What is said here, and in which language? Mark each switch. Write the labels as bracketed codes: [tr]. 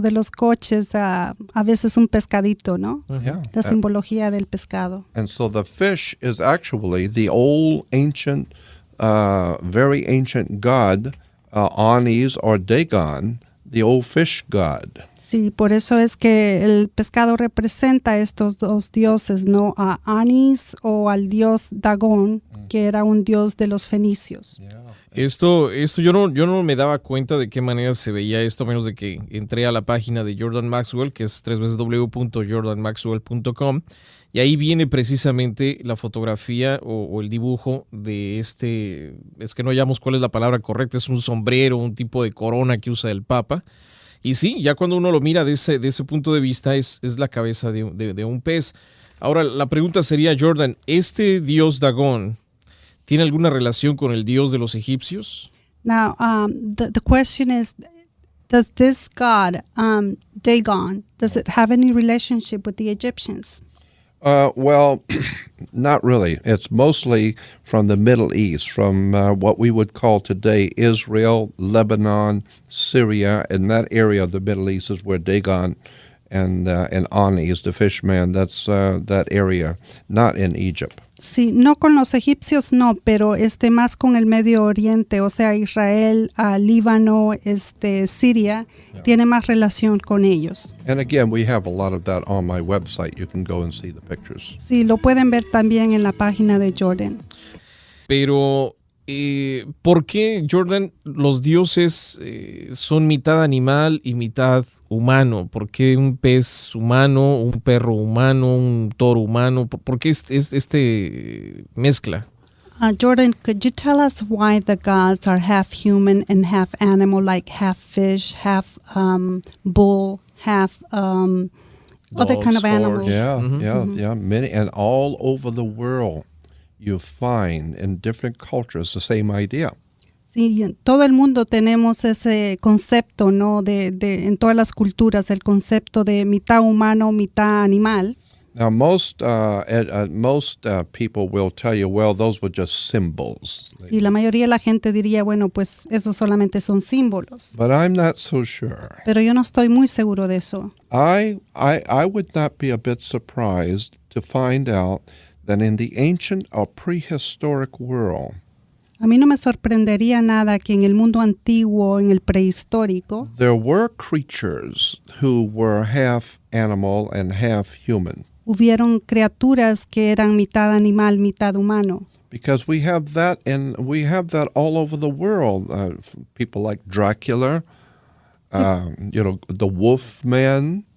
[es] De los coches, a veces un pescadito, ¿no? [en] Yeah. [es] La simbología del pescado. [en] And so the fish is actually the old ancient, very ancient god, Anis or Dagon, the old fish god. [es] Sí, por eso es que el pescado representa a estos dos dioses, ¿no? A Anis o al dios Dagón, que era un dios de los fenicios. [en] Yeah. [es] Esto yo no me daba cuenta de qué manera se veía esto, a menos de que entré a la página de Jordan Maxwell, que es www.jordanmaxwell.com, y ahí viene precisamente la fotografía o el dibujo de es que no hallamos cuál es la palabra correcta, es un sombrero, un tipo de corona que usa el Papa. Y sí, ya cuando uno lo mira de ese punto de vista, es la cabeza de un pez. Ahora, la pregunta sería, Jordan, ¿este dios Dagón tiene alguna relación con el dios de los egipcios? [en] Now, the question is, does this god, Dagon, does it have any relationship with the Egyptians? Well, not really. It's mostly from the Middle East, from what we would call today Israel, Lebanon, Syria, and that area of the Middle East is where Dagon and Ani is the fish man. That's that area, not in Egypt. [es] Sí, no con los egipcios no, pero más con el Medio Oriente, o sea, Israel, Líbano, Siria, tiene más relación con ellos. [en] And again, we have a lot of that on my website. You can go and see the pictures. [es] Sí, lo pueden ver también en la página de Jordan. Pero, ¿por qué, Jordan, los dioses son mitad animal y mitad humano? ¿Por qué un pez humano, un perro humano, un toro humano? ¿Por qué este mezcla? [en] Jordan, could you tell us why the gods are half human and half animal, like half fish, half bull, half other kind of animals? Yeah. Many, and all over the world, you find in different cultures the same idea. [es] Sí, en todo el mundo tenemos ese concepto, ¿no? En todas las culturas, el concepto de mitad humano, mitad animal. [en] Now, most people will tell you, well, those were just symbols. [es] Sí, la mayoría de la gente diría, bueno, pues esos solamente son símbolos. [en] But I'm not so sure. [es] Pero yo no estoy muy seguro de eso. [en] I would not be a bit surprised to find out that in the ancient or prehistoric world, [es] a mí no me sorprendería nada que en el mundo antiguo, en el prehistórico, [en] there were creatures who were half animal and half human. [es] Hubieron criaturas que eran mitad animal, mitad humano. [en] Because we have that all over the world. People like Dracula, the Wolf Man.